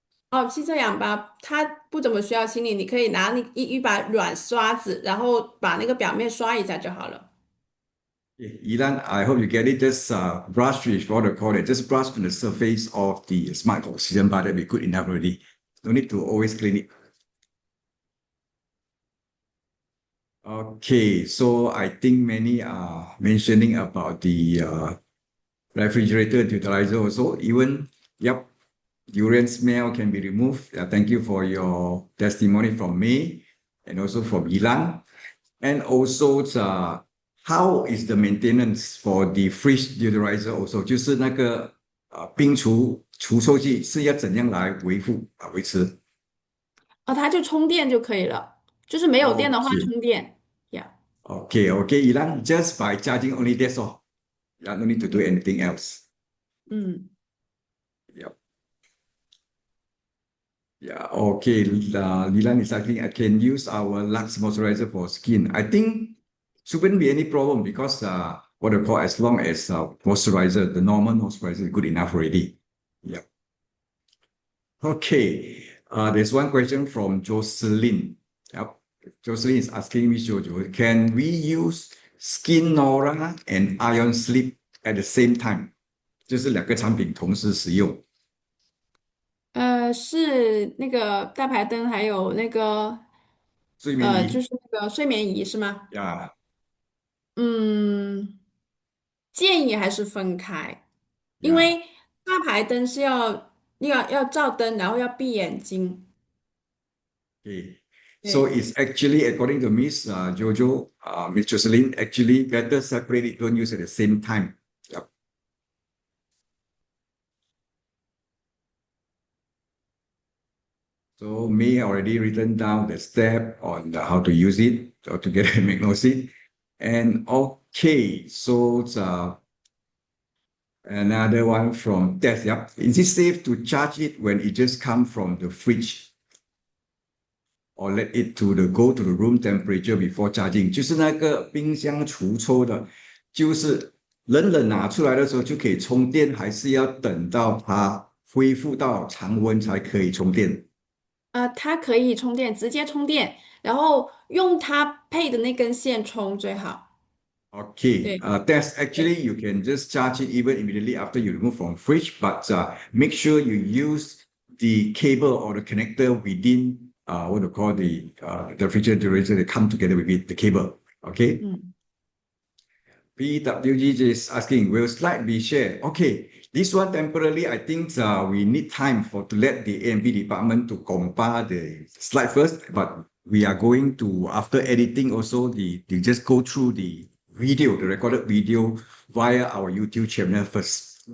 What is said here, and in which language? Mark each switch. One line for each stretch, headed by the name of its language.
Chinese: 哦，汽车氧吧它不怎么需要清理，你可以拿一把软刷子，然后把那个表面刷一下就好了。
English: Ilan, I hope you get it. Just brush with what I call it. Just brush on the surface of the smart oxygen bar. That'll be good enough already. No need to always clean it. Okay, so I think many are mentioning about the refrigerator deodorizer also. Even, yep, durian smell can be removed. Thank you for your testimony from May and also from Ilan. And also, how is the maintenance for the fridge deodorizer also?
Chinese: 就是那个冰除臭剂是要怎样来维持它就充电就可以了，就是没有电的话
English: ？OK，
Chinese: 充电。Yeah。
English: Okay, Ilan, just by charging only that's all. Yeah, no need to do anything else. 嗯。 Yep. Yeah, okay. Lilan is asking, I can use our Lux moisturizer for skin. I think shouldn't be any problem because what I call as long as moisturizer, the normal moisturizer is good enough already. Yeah. Okay. There's one question from Jocelyn. Yep. Jocelyn is asking me, Jojo, can we use Skinora and ionSleep at the same time?
Chinese: 就是两个产品同时使用，是那个大排灯，还有那个就睡眠仪是那个睡眠仪是吗？呀嗯，建议还是分开，因呀。为大排灯是要照灯，然后要闭眼睛。
English: Okay. So
Chinese: 对，
English: it's actually, according to Miss Jojo, Miss Jocelyn, actually better separate it, don't use at the same time. Yep. So May already written down the step on how to use it or to get a magnosit. And okay, so it's, another one from Tess. Yep. Is it safe to charge it when it just come from the fridge? Or let it to the go to the room temperature before charging，
Chinese: 就是那个冰箱除抽的，就是冷冷拿出来的时候就可以充电，还是要等到它恢复到常温才可以充电？它可以充电，直接充电，然后用它配的那根线充最好。
English: Okay,
Chinese: 对，
English: that's
Chinese: 对，
English: actually you can just charge it even immediately after you remove from fridge, but make sure you use the cable or the connector within what you call the refrigerator. They come together with it, the cable. Okay. 嗯。 PWG is asking, will slide be shared? Okay, this one temporarily, I think we need time for to let the A&B department to compile the slide first, but we are going to, after editing also, they just go through the video, the recorded video via our YouTube channel first.